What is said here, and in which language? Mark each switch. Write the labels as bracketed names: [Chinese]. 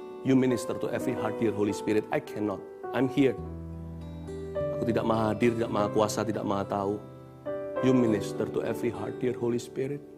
[English] You minister to every heart, dear Holy Spirit. I cannot. I'm here. [Indonesian] Aku tidak maha hadir, tidak maha kuasa, tidak maha tahu. [English] You minister to every heart, dear Holy Spirit.